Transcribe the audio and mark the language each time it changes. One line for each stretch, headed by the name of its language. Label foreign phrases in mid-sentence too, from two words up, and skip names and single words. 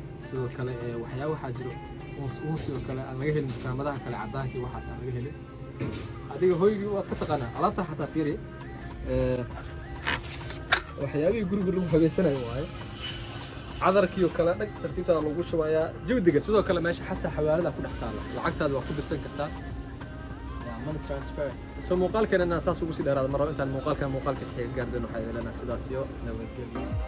Somali: Sidoo kale, ee, waxyaabo waxaa jiro uun, uun sidoo kale aan laga helin dukaamadaha kale caddaanka iyo waxaas aan laga helin. Adiga hooygii waa iska taqaanaa, alaabta xataa fiiri. Ee, waxyaabihii guriga lagu habeysanayo waaye. Cadarkii oo kale, dhag, tartiibta lagu shubayaa. Jawi degan. Sidoo kale, meesha xataa xawaalada ku dhex taalla. Lacagtaada waa ku dirsan kartaa.
English: Yeah, money transfer.
Somali: So, muuqaalkeena inaan saas ugu sii dheeraado, mar rabo intaan muuqaalkan muuqaalkiisa xiga gaar doono, waxaa idin leenahay sidaas iyo nabadgelyo.